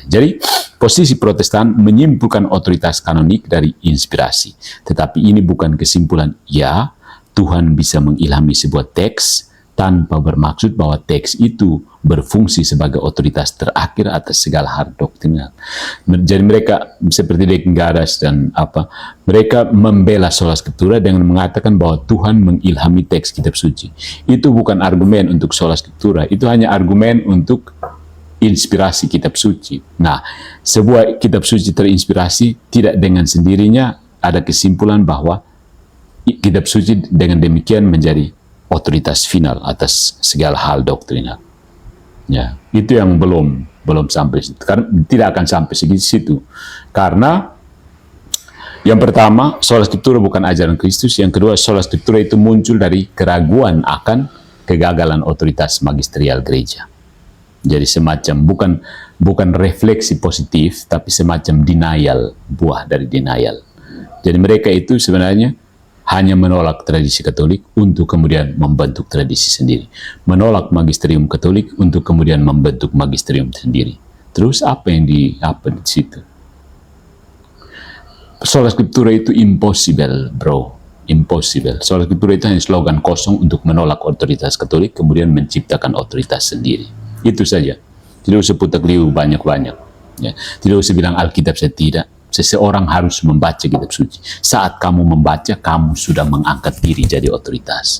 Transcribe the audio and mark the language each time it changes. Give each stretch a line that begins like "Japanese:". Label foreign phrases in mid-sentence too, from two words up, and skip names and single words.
Indonesian: Jadi posisi Protestan menyimpulkan otoritas kanonik dari inspirasi, tetapi ini bukan kesimpulan. Ya, Tuhan bisa mengilhami sebuah teks tanpa bermaksud bahwa teks itu berfungsi sebagai otoritas terakhir atas segala hal doktrinal. Jadi mereka seperti Deckgaras dan mereka membela
Latin: sola scriptura
Indonesian: dengan mengatakan bahwa Tuhan mengilhami teks kitab suci. Itu bukan argumen untuk
Latin: sola scriptura,
Indonesian: itu hanya argumen untuk inspirasi kitab suci. Nah, sebuah kitab suci terinspirasi tidak dengan sendirinya ada kesimpulan bahwa kitab suci dengan demikian menjadi otoritas final atas segala hal doktrinal. Ya, itu yang belum sampai situ. Karena tidak akan sampai situ. Karena yang pertama,
Latin: sola scriptura
Indonesian: bukan ajaran Kristus. Yang kedua,
Latin: sola scriptura
Indonesian: itu muncul dari keraguan akan kegagalan otoritas magisterial gereja. Jadi semacam bukan refleksi positif, tapi semacam denial, buah dari denial. Jadi mereka itu sebenarnya hanya menolak tradisi Katolik untuk kemudian membentuk tradisi sendiri. Menolak magisterium Katolik untuk kemudian membentuk magisterium sendiri. Terus apa di situ?
Latin: Sola scriptura
Indonesian: itu impossible, bro. Impossible.
Latin: Sola scriptura
Indonesian: itu hanya slogan kosong untuk menolak otoritas Katolik, kemudian menciptakan otoritas sendiri. Itu saja. Tidak usah putar liu banyak-banyak. Ya. Tidak usah bilang Alkitab saya tidak. Seseorang harus membaca kitab suci. Saat kamu membaca, kamu sudah mengangkat diri jadi otoritas.